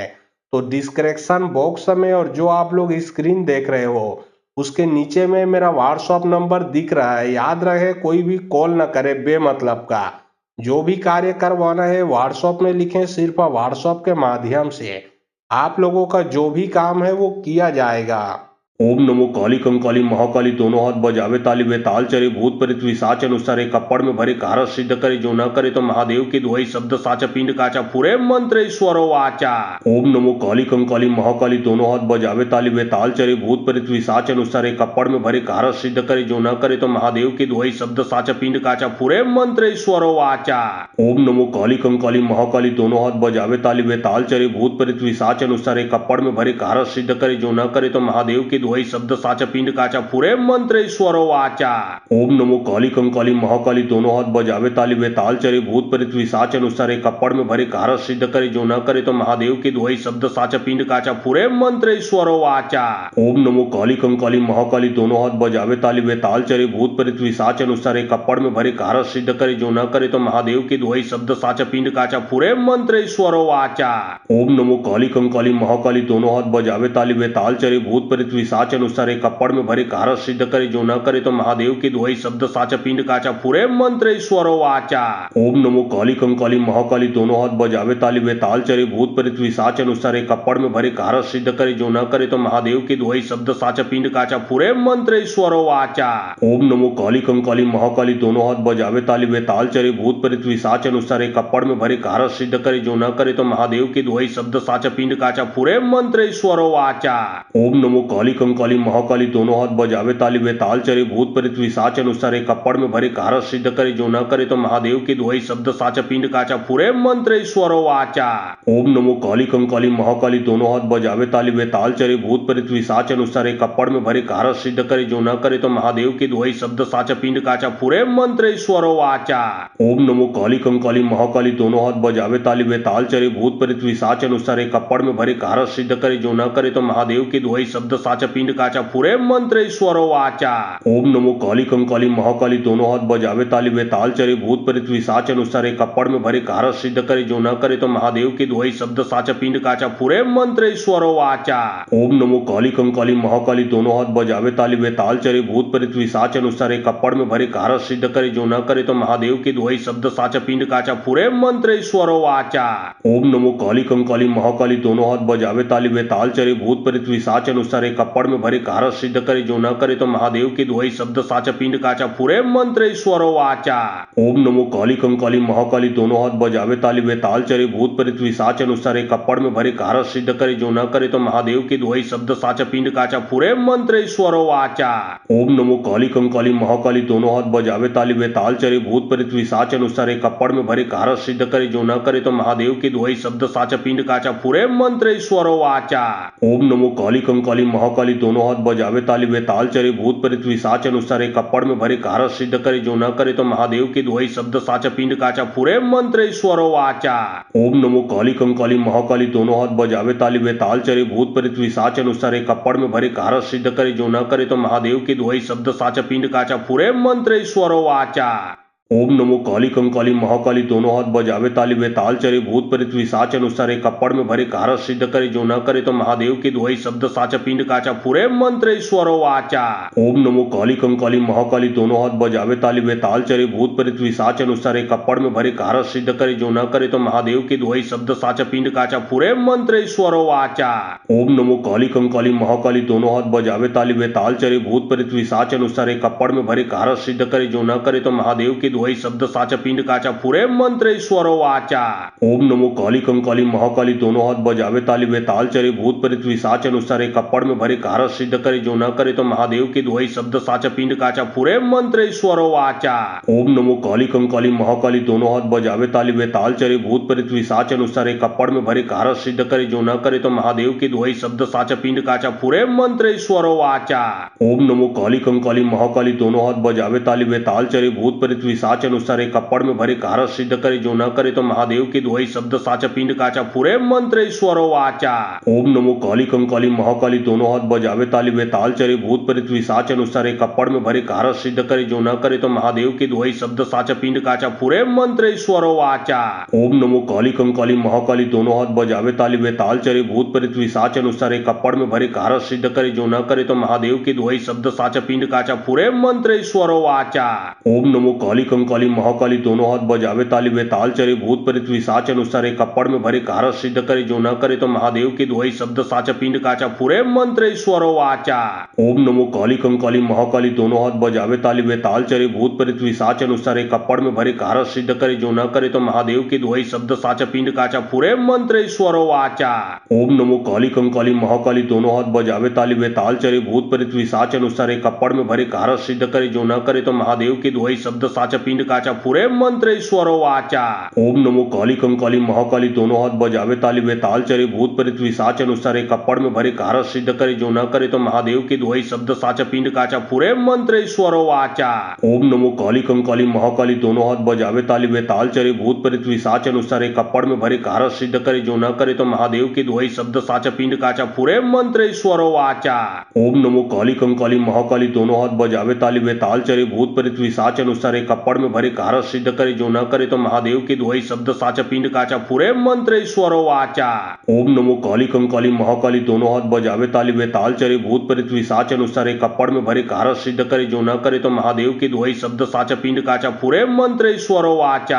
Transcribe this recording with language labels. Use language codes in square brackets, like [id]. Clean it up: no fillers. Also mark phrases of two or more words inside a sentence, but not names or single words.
[hi] तो [en] description box [hi] में और जो आप लोग स्क्रीन देख रहे हो उसके नीचे में मेरा व्हाट्सएप नंबर दिख रहा है। याद रहे, कोई भी कॉल ना करे बेमतलब का। जो भी कार्य करवाना है व्हाट्सएप में लिखें, सिर्फ व्हाट्सएप के माध्यम से आप लोगों का जो भी काम है वो किया जाएगा। ओम नमो काली कंकाली महाकाली, दोनों हाथ बजावे ताली वे ताल चरे, भूत प्रेत पिशाच अनुसारे कपड़ में भरे कारस सिद्ध करे, जो न करे तो महादेव की दुहाई, शब्द साचा पिंड काचा फुरे मंत्र ईश्वरो वाचा। ओम नमो काली कंकाली महाकाली, दोनों हाथ बजावे ताली वे ताल चरे, भूत प्रेत पिशाच अनुसारे कपड़ में भरे कारस सिद्ध करे, जो न करे तो महादेव की दुहाई, शब्द साचा पिंड काचा फुरे मंत्र ईश्वरो वाचा। ओम नमो काली कंकाली महाकाली, दोनों हाथ बजावे ताली वे ताल चरे, भूत प्रेत पिशाच अनुसारे कपड़ में भरे कारस सिद्ध करे, जो न करे तो महादेव की वही शब्द साचा पिंड काचा फुरे मंत्र ईश्वरो वाचा। ओम नमो काली कंकाली महाकाली, दोनों हाथ बजावे ताली वे ताल चरे, भूत प्रेत पिशाच अनुसारे कपड़ में भरे कारस सिद्ध करे, जो न करे तो महादेव की दुहाई, शब्द साचा पिंड काचा फुरे मंत्र ईश्वरो वाचा। ओम नमो काली कंकाली महाकाली, दोनों हाथ बजावे ताली वे ताल चरे, भूत प्रेत पिशाच अनुसारे कपड़ में भरे कारस सिद्ध करे, जो न करे तो महादेव की दुहाई, शब्द साचा पिंड काचा फुरे मंत्र ईश्वरो वाचा। ओम नमो काली कंकाली महाकाली, दोनों हाथ बजावे ताली वे ताल चरे, भूत प्रेत पिशाच अनुसारे कपड़ में भरे कारस सिद्ध करे, जो न करे तो महादेव की दुहाई, शब्द साचा पिंड काचा फुरे मंत्र ईश्वरो वाचा। ओम नमो काली कंकाली महाकाली, दोनों हाथ बजावे ताली वे ताल चरे, भूत प्रेत पिशाच अनुसारे कपड़ में भरे कारस सिद्ध करे, जो न करे तो महादेव की दुहाई, शब्द साचा पिंड काचा फुरे मंत्र ईश्वरो वाचा। ओम नमो काली कंकाली महाकाली, दोनों हाथ बजावे ताली वे ताल चरे, भूत प्रेत पिशाच अनुसारे कपड़ में भरे कारस सिद्ध करे, जो न करे तो महादेव की दुहाई, शब्द साचा पिंड काचा फुरे मंत्र ईश्वरो वाचा। ओम नमो काली कंकाली महाकाली, दोनों हाथ बजावे ताली वे ताल चरे, भूत प्रेत पिशाच अनुसारे कपड़ में भरे कारस सिद्ध करे, जो न करे तो महादेव की दुहाई, शब्द साचा पिंड काचा फुरे मंत्र ईश्वरो वाचा। ओम नमो काली कंकाली महाकाली, दोनों हाथ बजावे ताली वे ताल चरे, भूत प्रेत पिशाच अनुसारे कपड़ में भरे कारस सिद्ध करे, जो न करे तो महादेव की दुहाई, शब्द साचा पिंड काचा फुरे मंत्र ईश्वरो वाचा। ओम नमो काली कंकाली महाकाली, दोनों हाथ बजावे ताली वे ताल चरे, भूत प्रेत पिशाच अनुसारे कपड़ में भरे कारस सिद्ध करे, जो न करे तो महादेव की दुहाई, शब्द साचा पिंड काचा फुरे मंत्र ईश्वरो वाचा। ओम नमो काली कंकाली महाकाली, दोनों हाथ बजावे ताली वे ताल चरे, भूत प्रेत पिशाच अनुसारे कपड़ में भरे कारस सिद्ध करे, जो न करे तो महादेव की दुहाई, शब्द साचा पिंड काचा फुरे मंत्र ईश्वरो वाचा। ओम नमो काली कंकाली महाकाली, दोनों हाथ बजावे ताली वे ताल चरे, भूत प्रेत पिशाच अनुसारे कपड़ में भरे कारस सिद्ध करे, जो न करे तो महादेव की दुहाई, शब्द साचा पिंड काचा फुरे मंत्र ईश्वरो वाचा। ओम नमो काली कंकाली महाकाली, दोनों हाथ बजावे ताली वे ताल चरे, भूत प्रेत पिशाच अनुसारे कपड़ में भरे कारस सिद्ध करे, जो न करे तो महादेव की दुहाई शब्द साचा पिंड काचा फुरे मंत्र ईश्वर वाचा। ओम नमो काली कंकाली महाकाली दोनों हाथ बजावे ताली वे ताल चरे, भूत प्रेत पिशाच अनुसारे कपड़ में भरे कारस सिद्ध करे, जो न करे तो महादेव की दुहाई शब्द साचा पिंड काचा फुरे मंत्र ईश्वर वाचा। ओम नमो काली कंकाली महाकाली दोनों हाथ बजावे ताली वे ताल चरे, भूत प्रेत पिशाच अनुसारे कपड़ में भरे कारस सिद्ध करे, जो न करे तो महादेव की दुहाई शब्द साचा पिंड काचा फुरे मंत्र ईश्वर वाचा। ओम नमो काली कंकाली महाकाली दोनों हाथ बजावे ताली वे ताल चरे, भूत प्रेत पिशाच अनुसारे कपड़ में भरे कारस सिद्ध करे, जो न करे तो महादेव की दुहाई शब्द साचा पिंड काचा फुरे मंत्र ईश्वर वाचा। ओम नमो काली कंकाली महाकाली दोनों हाथ बजावे ताली वे ताल चरे, भूत प्रेत पिशाच अनुसारे कपड़ में भरे कारस सिद्ध करे, जो न करे तो महादेव की दुहाई शब्द साचा पिंड काचा फुरे मंत्र ईश्वर वाचा। ओम नमो काली कंकाली महाकाली दोनों हाथ बजावे ताली वे ताल चरे, भूत प्रेत पिशाच अनुसारे कपड़ में भरे कारस सिद्ध करे, जो न करे तो महादेव की दुहाई शब्द साचा पिंड काचा फुरे मंत्र ईश्वर वाचा। ओम नमो काली कंकाली महाकाली दोनों हाथ बजावे ताली वे ताल चरे, भूत प्रेत पिशाच अनुसारे कपड़ में भरे कारस सिद्ध करे, जो न करे तो महादेव की दुहाई शब्द साचा पिंड काचा फुरे मंत्र ईश्वर वाचा। ओम नमो काली कंकाली महाकाली दोनों हाथ बजावे ताली वे ताल चरे, भूत प्रेत पिशाच अनुसारे कपड़ में भरे कारस सिद्ध करे, जो न करे तो महादेव की दुहाई शब्द साचा पिंड काचा फुरे मंत्र ईश्वर वाचा। ओम नमो काली कंकाली महाकाली दोनों हाथ बजावे ताली वे ताल चरे, भूत प्रेत पिशाच अनुसारे कपड़ में भरे कारस सिद्ध करे, जो न करे तो महादेव की दुहाई शब्द साचा पिंड काचा फुरे मंत्र ईश्वर वाचा। ओम नमो काली कंकाली महाकाली दोनों हाथ बजावे ताली वे ताल चरे, भूत प्रेत पिशाच अनुसारे कपड़ में भरे कारस सिद्ध करे, जो न करे तो महादेव की दुहाई शब्द साचा पिंड काचा फुरे मंत्र ईश्वर वाचा। ओम नमो काली कंकाली महाकाली दोनों हाथ बजावे ताली वे ताल चरे, भूत प्रेत पिशाच अनुसारे कपड़ में भरे कारस सिद्ध करे, जो न करे तो महादेव की दुहाई शब्द साचा पिंड काचा फुरे मंत्र ईश्वर वाचा। ओम नमो काली कंकाली महाकाली दोनों हाथ बजावे ताली वे ताल चरे, भूत प्रेत पिशाच अनुसारे कपड़ में भरे कारस सिद्ध करे, जो न करे तो महादेव की दुहाई शब्द साचा पिंड काचा फुरे मंत्र ईश्वर वाचा। ओम नमो काली कंकाली महाकाली दोनों हाथ बजावे ताली वे ताल चरे, भूत प्रेत पिशाच अनुसारे कपड़ में भरे कारस सिद्ध करे, जो न करे तो महादेव की दुहाई शब्द साचा पिंड काचा फुरे मंत्र ईश्वर वाचा। ओम नमो काली कंकाली महाकाली दोनों हाथ बजावे ताली वे ताल चरे, भूत प्रेत पिशाच अनुसारे कपड़ में भरे कारस सिद्ध करे, जो न करे तो महादेव की दुहाई शब्द साचा पिंड काचा फुरे मंत्र ईश्वर वाचा। ओम नमो काली कंकाली महाकाली दोनों हाथ बजावे ताली वे ताल चरे, भूत प्रेत पिशाच अनुसारे कपड़ में भरे कारस सिद्ध करे, जो न करे तो महादेव की दुहाई शब्द साचा पिंड काचा फुरे मंत्र ईश्वर वाचा। ओम नमो काली कंकाली महाकाली दोनों हाथ बजावे ताली वे ताल चरे, भूत प्रेत पिशाच अनुसारे कपड़ में भरे कारस सिद्ध करे, जो न करे तो महादेव की दुहाई शब्द साचा पिंड काचा फुरे मंत्र ईश्वर वाचा। ओम नमो काली कंकाली महाकाली दोनों हाथ बजावे ताली वे ताल चरे, भूत प्रेत पिशाच अनुसारे कपड़ में भरे कारस सिद्ध करे, जो न करे तो महादेव की दुहाई शब्द साचा पिंड काचा फुरे मंत्र ईश्वर वाचा। ओम नमो काली कंकाली महाकाली दोनों हाथ बजावे ताली वे ताल चरे, भूत प्रेत पिशाच अनुसारे कपड़ में भरे कारस सिद्ध करे, जो न करे तो महादेव की दुहाई शब्द साचा पिंड काचा फुरे मंत्र ईश्वर वाचा। ओम नमो काली कंकाली महाकाली दोनों हाथ बजावे ताली वे ताल चरे, भूत प्रेत पिशाच अनुसारे कपड़ में भरे कारस सिद्ध करे, जो न करे तो महादेव की दुहाई शब्द साचा पिंड काचा फुरे मंत्र ईश्वर वाचा। ओम नमो काली कंकाली महाकाली दोनों हाथ बजावे ताली वे ताल चरे, भूत प्रेत पिशाच अनुसारे कपड़ में भरे कारस सिद्ध करे, जो न करे तो महादेव की दुहाई शब्द साचा पिंड काचा फुरे मंत्र ईश्वर वाचा।